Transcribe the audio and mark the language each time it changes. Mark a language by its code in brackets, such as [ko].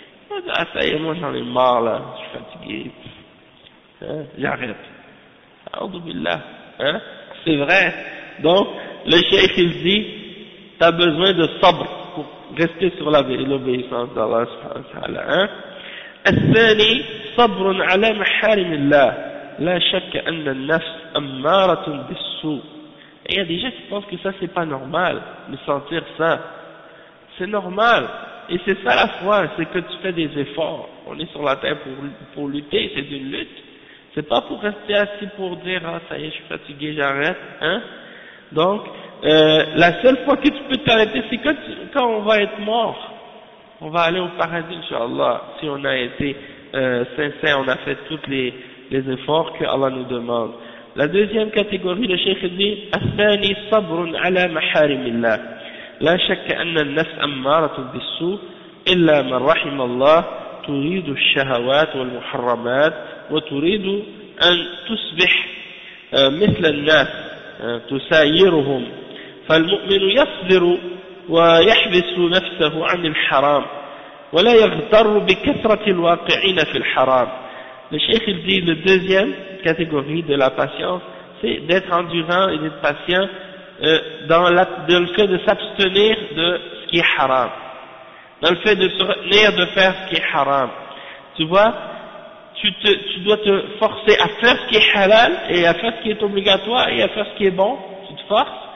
[fr] Il va dire, ah ça y est, moi j'en ai marre là, je suis fatigué, hein, j'arrête. [ar] A'udhu billah, [fr] hein, c'est vrai. Donc, le cheikh il dit, tu as besoin de sabr pour rester sur l'obéissance d'Allah [ar] subhanahu wa ta'ala, [fr] hein. [ar] الثاني صبر على محارم الله لا شك أن النفس أمارة بالسوء. [fr] Et il y a des gens qui pensent que ça c'est pas normal de sentir ça, c'est normal, et c'est ça la foi, c'est que tu fais des efforts. On est sur la terre pour lutter, c'est une lutte, c'est pas pour rester assis pour dire ah ça y est je suis fatigué j'arrête, hein. Donc la seule fois que tu peux t'arrêter c'est quand on va être mort. On va aller au paradis, Inch'Allah, si on a été sincère, on a fait tous les efforts que Allah nous demande. La deuxième catégorie, le cheikh dit, [ar] الثاني صبر على محارم الله لا شك أن النفس أمارة بالسوء إلا من رحم الله تريد الشهوات والمحرمات وتريد أن تصبح مثل الناس تسايرهم، فالمؤمن يصبر ويحبس نفسه عن الحرام ولا يغتر بكثرة الواقعين في الحرام. [fr] Le cheikh il dit la deuxième catégorie de la patience, c'est d'être endurant et d'être patient dans le fait de s'abstenir de ce qui est haram, dans le fait de se retenir de faire ce qui est haram. Tu vois, tu dois te forcer à faire ce qui est halal et à faire ce qui est obligatoire et à faire ce qui est bon, tu te forces.